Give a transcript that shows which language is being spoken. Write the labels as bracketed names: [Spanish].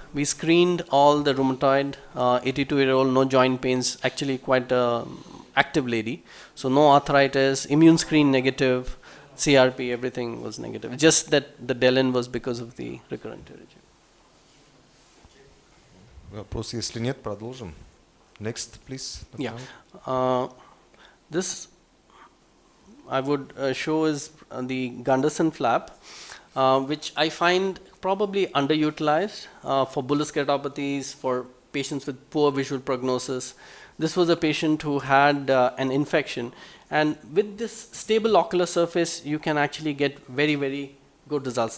[English] We screened all the rheumatoid, 82-year-old, no joint pains, actually quite active lady. So no arthritis, immune screen negative, CRP, everything was negative. Just that the Delin was because of the recurrent pterygium. [Russian] Вопрос, если нет, продолжим. [English] Next, please. Yeah. This I would show is the Gunderson flap, which I find probably underutilized for bullous keratopathies, for patients with poor visual prognosis. This was a patient who had an infection, and with this stable ocular surface, you can actually get very, very good results.